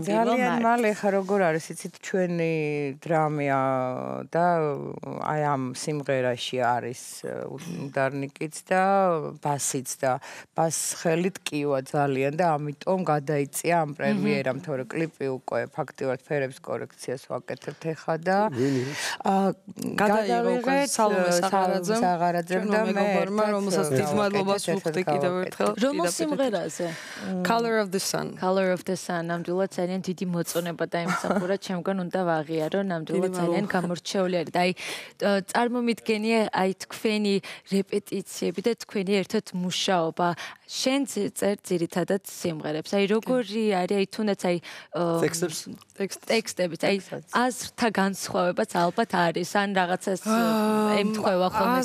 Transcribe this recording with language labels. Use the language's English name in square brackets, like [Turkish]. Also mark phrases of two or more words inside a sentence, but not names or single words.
[Georgian] ძალიან მალე ხა როგორ არის, იცით, ჩვენი დრამია და აი ამ სიმღერაში არის უნდარნიკიც და ბასიც და ბასხელით კივა ძალიან და ამიტომ გადაიწია ამ პრემიერამ, თორე კლიპი უკვე ფაქტიურად ფერების კორექციას ვაკეთებთ ახლა და გადაიღო უკვე სალომე საღარაძემ და მეგობრმა, რომელსაც დიდ მადლობას ვუხდი კიდევ ერთხელ. რომელ სიმღერაზე? Color of the Sun. Color of the Sun. ნამდვილად ძალიან დიდი მოწონება დაიმსახურა, ჩემგან უნდა ვაღიარო, ნამდვილად ძალიან გამორჩეული არის. და აი წარმომიდგენია აი თქვენი რეპეტიციები და თქვენი ერთად მუშაობა. შენ წერ ძირითადად სიმღერებს. აი როგორი არის, აი თუნდაც აი ტექსტებიც, აი აზრთა განსხვავებაც ალბათ არის, ან რაღაცას ემთხვევა ხოლმე